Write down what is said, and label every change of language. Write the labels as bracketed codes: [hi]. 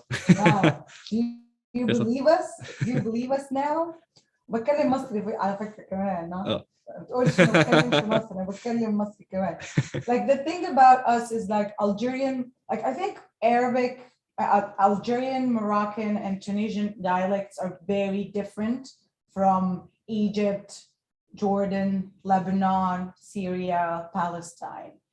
[en] Wow. Do you believe us? Do you believe us now? [ar] بتكلم مصري على فكرة كمان no? Oh. ما بتقولش ما بتكلمش مصري أنا بتكلم مصري كمان. [en] Like the thing about us is like Algerian, like I think Arabic, Algerian, Moroccan, and Tunisian dialects are very different from Egypt, Jordan, Lebanon, Syria, Palestine.